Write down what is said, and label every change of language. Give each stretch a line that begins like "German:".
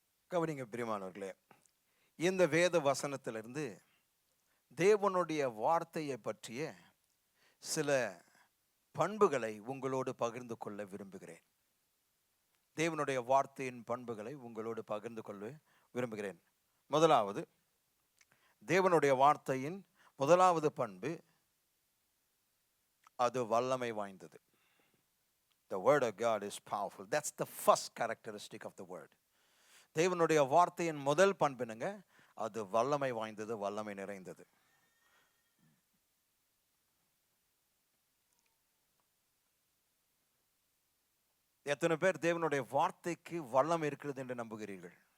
Tamil: கவனிங்க பிரியமானவர்களே, இந்த வேத வசனத்திலிருந்து தேவனுடைய வார்த்தையை பற்றிய சில பண்புகளை உங்களோடு பகிர்ந்து கொள்ள விரும்புகிறேன். தேவனுடைய வார்த்தையின் பண்புகளை உங்களோடு பகிர்ந்து கொள்ள விரும்புகிறேன். முதலாவது, தேவனுடைய வார்த்தையின் முதலாவது பண்பு, அது வல்லமை வாய்ந்தது.
English: The word of God is powerful. That's the first characteristic of the word.
Tamil: தேவனுடைய வார்த்தையின் முதல் பண்புனுங்க, அது வல்லமை வாய்ந்தது, வல்லமை நிறைந்தது. எத்தனை பேர் தேவனுடைய வார்த்தைக்கு வல்லம் இருக்கிறது என்று நம்புகிறீர்கள்?